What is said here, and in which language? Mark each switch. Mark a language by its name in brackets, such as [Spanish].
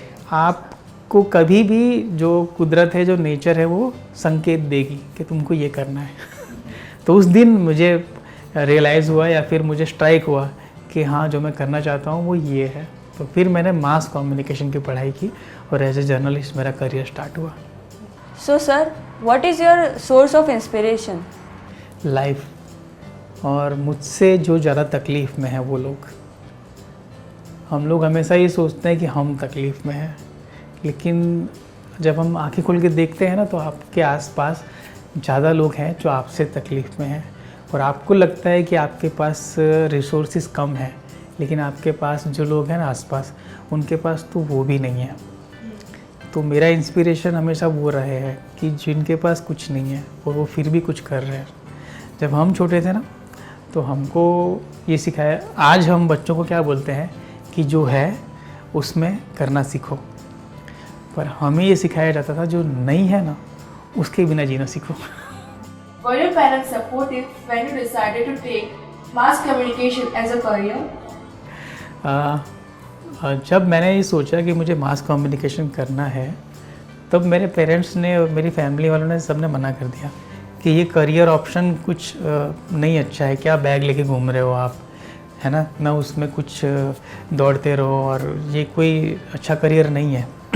[Hindi] आपको कभी भी जो कुदरत है, जो नेचर है, वो संकेत देगी कि तुमको ये करना है। तो उस दिन मुझे रियलाइज़ हुआ या फिर मुझे स्ट्राइक हुआ कि हाँ, जो मैं करना चाहता हूँ वो ये है। तो फिर मैंने मास कम्युनिकेशन की पढ़ाई की और एज ए जर्नलिस्ट मेरा करियर स्टार्ट हुआ। [English] So sir, what is your source of inspiration? [Hindi] Life और मुझसे जो ज़्यादा तकलीफ़ में है वो लोग। हम लोग हमेशा ये सोचते हैं कि हम तकलीफ़ में हैं, लेकिन जब हम आंखें खोल के देखते हैं ना तो आपके आसपास ज़्यादा लोग हैं जो आपसे तकलीफ़ में हैं। और आपको लगता है कि आपके पास रिसोर्सेज कम है, लेकिन आपके पास जो लोग हैं ना आसपास, उनके पास तो वो भी नहीं है। तो मेरा इंस्पिरेशन हमेशा वो रहे हैं कि जिनके पास कुछ नहीं है और वो फिर भी कुछ कर रहे हैं। जब हम छोटे थे ना तो हमको ये सिखाया, आज हम बच्चों को क्या बोलते हैं कि जो है उसमें करना सीखो, पर हमें ये सिखाया जाता था जो नहीं है ना उसके बिना जीना सीखो। [English] Were your parents supportive when you decided to take mass communication as a career? [Hindi] जब मैंने ये सोचा कि मुझे मास कम्युनिकेशन करना है तब मेरे पेरेंट्स ने और मेरी फैमिली वालों ने सबने मना कर दिया कि ये करियर ऑप्शन कुछ नहीं अच्छा है, क्या बैग लेके घूम रहे हो आप, है ना उसमें कुछ दौड़ते रहो और ये कोई अच्छा करियर नहीं है।